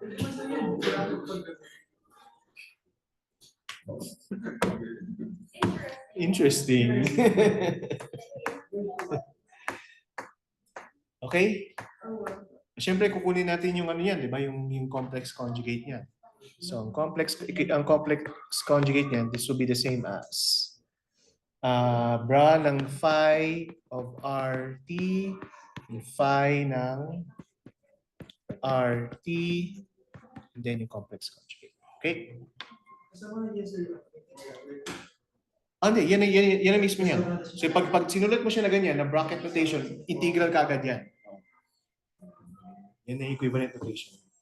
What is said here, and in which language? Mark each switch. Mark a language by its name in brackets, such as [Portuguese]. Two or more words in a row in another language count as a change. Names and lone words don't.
[English] Interesting. Okay? [Filipino] Siyempre kukunin natin yung ano yan, di ba? Yung [English] complex conjugate [Filipino] niyan. [English] So, ang complex conjugate niyan, this will be the same as bra ng phi of RT, phi ng RT, and then yung complex conjugate. Okay? [Filipino] Hindi. Yan ang mismo niyan. So, pag sinulat mo siya na ganyan, na [English] bracket notation, [Filipino] integral ka agad yan. Yan ang [English] equivalent notation.